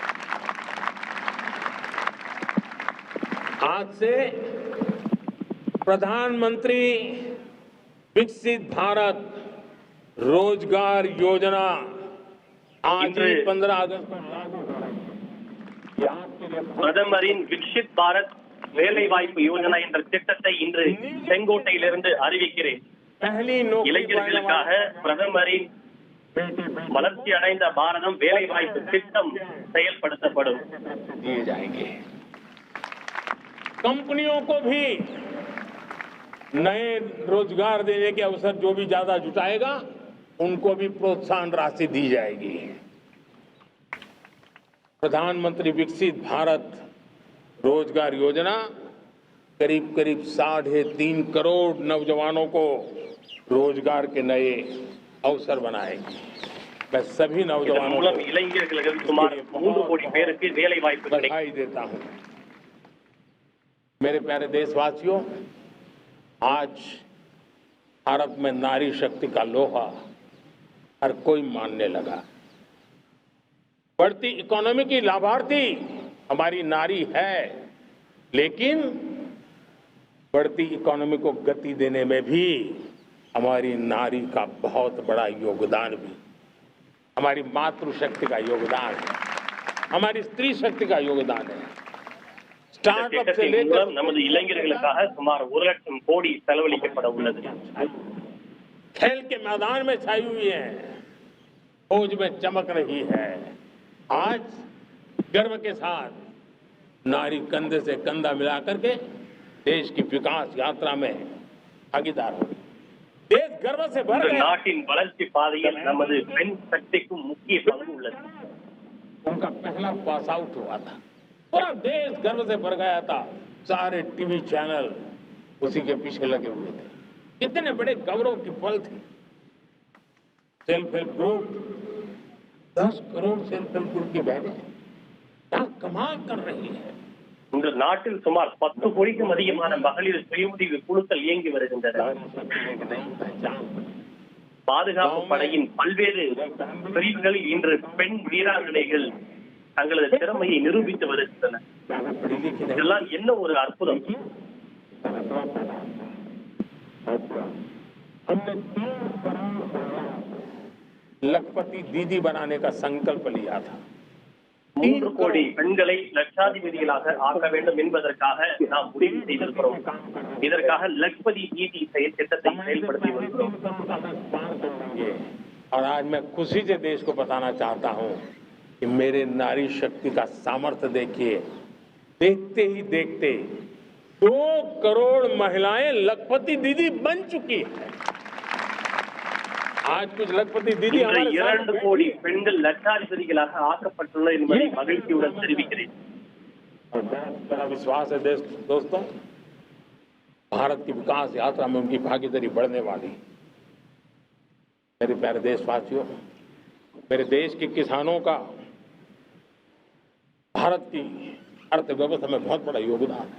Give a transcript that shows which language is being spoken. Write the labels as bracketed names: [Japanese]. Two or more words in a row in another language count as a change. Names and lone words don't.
[Hindi] आज से प्रधानमंत्री विकसित भारत रोजगार योजना आज ही 15 अगस्त को लागू हो रहा है। [Tamil] பிரதமரின் விக்ஷித் பாரத் வேலை வாய்ப்பு யோஜனா என்ற திட்டத்தை இன்று செங்கோட்டையிலிருந்து அறிவிக்கிறேன். [Hindi] पहली नौकरी पाने [Tamil] இளைஞர்களுக்காக [Hindi] वाले [Tamil] பிரதமரின் வளர்ச்சி அடைந்த பாரதம் வேலை வாய்ப்பு திட்டம் செயல்படுத்தப்படும். [Hindi] दिए जाएंगे। कंपनियों को भी नए रोजगार देने के अवसर जो भी ज्यादा जुटाएगा उनको भी प्रोत्साहन राशि दी जाएगी। प्रधानमंत्री विकसित भारत रोजगार योजना करीब करीब 3.5 करोड़ नौजवानों को रोजगार के नए अवसर बनाएगी। मैं सभी [Tamil] இதன் [Hindi] नौजवानों [Tamil] மூலம் [Hindi] को [Tamil] இளைஞர்களுக்கு சுமார் 3 கோடி பேருக்கு வேலை வாய்ப்பு கிடைக்கும். [Hindi] बधाई देता हूं। मेरे प्यारे देशवासियों, आज भारत में नारी शक्ति का लोहा हर कोई मानने लगा। बढ़ती इकोनॉमी की लाभार्थी हमारी नारी है, लेकिन बढ़ती इकोनॉमी को गति देने में भी हमारी नारी का बहुत बड़ा योगदान भी, हमारी मातृशक्ति का योगदान है, हमारी स्त्री शक्ति का योगदान है। स्टार्टअप से [Tamil] திட்டத்தின் [Hindi] लेकर [Tamil] மூலம் நமது இளைஞர்களுக்காக சுமார் 1 லட்சம் கோடி செலவழிக்கப்பட உள்ளது. [Hindi] खेल के मैदान में छाई हुई है, फौज में चमक रही है। आज गर्व के साथ नारी कंधे से कंधा मिलाकर के देश की विकास यात्रा में भागीदार हो। देश गर्व से भर [Tamil] இந்த [Hindi] गया। [Tamil] நாட்டின் வளர்ச்சி பாதையில் நமது பெண் சக்திக்கும் முக்கிய பங்கு உள்ளது. [Hindi] उनका पहला [English] pass out [Hindi] हुआ था, पूरा देश गर्व से भर गया था। सारे [English] TV channel [Hindi] उसी के पीछे लगे हुए थे। कितने बड़े गौरव की पल थी। [English] self help group [Hindi] 10 करोड़ [English] self help group [Hindi] की बहनें क्या कमाल कर रही है। [Tamil] இந்த நாட்டில் சுமார் 10 கோடிக்கும் அதிகமான மகளிர் சுயஉதவி குழுக்கள் இயங்கி வருகின்றன. பாதுகாப்பு படையின் பல்வேறு பிரிவுகளில் இன்று பெண் வீராங்கனைகள் தங்களது திறமையை நிரூபித்து வருகின்றனர். இதெல்லாம் என்ன ஒரு அற்புதம். [Hindi] लखपति दीदी बनाने का संकल्प लिया था। [Tamil] 3 கோடி பெண்களை லட்சாதிபதிகளாக ஆக்க வேண்டும் என்பதற்காக நாம் முடிவு செய்திருக்கிறோம். இதற்காக லக்பதி தீதி செயல் திட்டத்தை செயல்படுத்தி வருகிறோம். [Hindi] और आज मैं खुशी से देश को बताना चाहता हूं कि मेरे नारी शक्ति का सामर्थ्य देखिए। देखते ही देखते 2 करोड़ महिलाएं लखपति दीदी बन चुकी है। आज कुछ लखपति दीदी [Tamil] இன்று [Hindi] हमारे साथ [Tamil] 2 கோடி பெண்கள் லட்சாதிபதிகளாக ஆக்கப்பட்டுள்ளனர் என்பதை மகிழ்ச்சியுடன் தெரிவிக்கிறேன். [Hindi] मेरा विश्वास है दोस्तों, भारत की विकास यात्रा में उनकी भागीदारी बढ़ने वाली। मेरे प्यारे देशवासियों, मेरे देश के किसानों का भारत की अर्थव्यवस्था में बहुत बड़ा योगदान है।